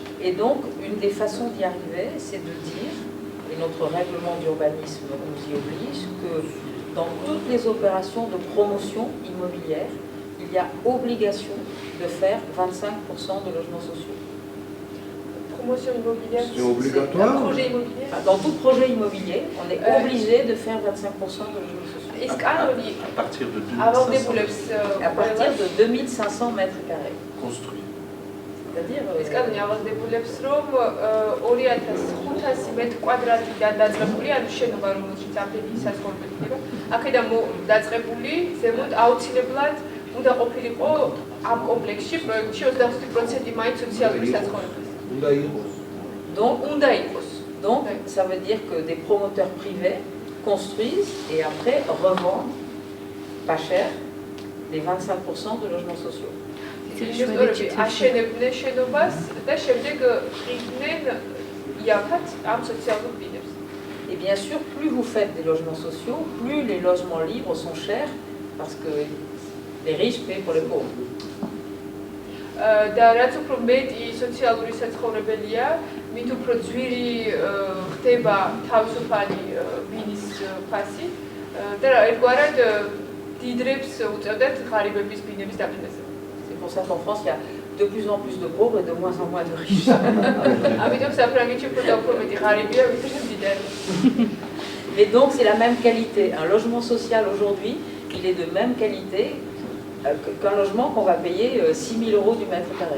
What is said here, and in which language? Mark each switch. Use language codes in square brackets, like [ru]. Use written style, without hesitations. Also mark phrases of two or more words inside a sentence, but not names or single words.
[fr] Et donc une des façons d'y arriver c'est de dire, et notre règlement d'urbanisme nous y oblige, que dans toutes les opérations de promotion immobilière, il y a obligation de faire 25% de logements sociaux. Promotion immobilière, c'est obligatoire. Un projet immobilier. Dans tout projet immobilier, on est obligé de faire 25% de logements sociaux. À partir de 2500 mètres carrés. Construit. C'est-à-dire... [ka] ეს კანონი ავადდებულებს, რომ 2500 მეტр კვადრატიდან დაწყებული, ანუ შენობა, რომელშიც ამდენი საცხოვრებელი ხდება, აქედან დაწყებული ზემოთ აუცილებლად უნდა ყოფილიყო ამ კომპლექსში, პროექტში 25% მაინც სოციალური საცხოვრებელი. [fr] Donc, ça veut dire que des promoteurs privés construisent et après revendent pas cher les 25% de logements sociaux. [ka] აშენებდნენ შენობას და შემდეგ ყიდნენ იაფად ამ სოციალურ ბინებს. [fr] Et bien sûr, plus vous faites des logements sociaux, plus les logements libres sont chers parce que les riches paient pour les pauvres. [ka] და რაც უფრო მეტი სოციალური საცხოვრებელია, მით უფრო ძვირი ხდება თავისუფალი ბინის ფასი და ერთგვარად დიდრებს უწევდათ ღარიბების ბინების დაფინანსებას. [fr] C'est pour ça qu'en France, il y a de plus en plus de pauvres et de moins en moins de riches. Mais donc, c'est la même qualité. Un logement social aujourd'hui, il est de même qualité qu'un logement qu'on va payer 6 000 € du mètre carré.